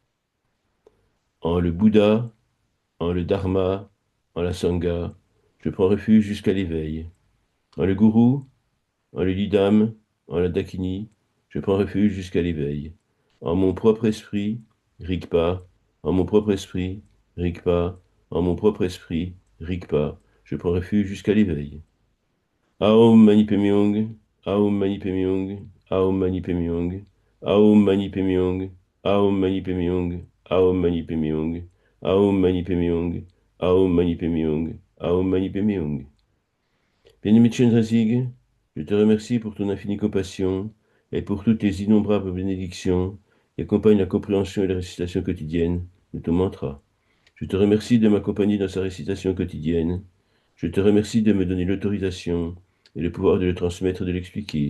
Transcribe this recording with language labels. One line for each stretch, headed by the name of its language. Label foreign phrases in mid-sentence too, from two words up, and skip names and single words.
French: En le Bouddha, en le Dharma, en la Sangha, je prends refuge jusqu'à l'éveil. En le Gourou, en le Lidam, en la Dakini, je prends refuge jusqu'à l'éveil. En mon propre esprit, Rigpa, en mon propre esprit, Rigpa, en mon propre esprit, Rigpa, je prends refuge jusqu'à l'éveil.
Sanskrit: Aum Mani Padme Hum, Aum Mani Padme Hum, Aum Mani Padme Hum, Aum Mani Padme Hum, Aum Mani Padme Hum, Aum Mani Padme Hum, Aum Mani Padme Hum, Aum Mani Padme Hum, Aum Mani Padme Hum.
French: Bien-aimé Chenrezig, je te remercie pour ton infinie compassion et pour toutes tes innombrables bénédictions qui accompagnent la compréhension et la récitation quotidienne de ton mantra. Je te remercie de m'accompagner dans sa récitation quotidienne. Je te remercie de me donner l'autorisation et le pouvoir de le transmettre et de l'expliquer.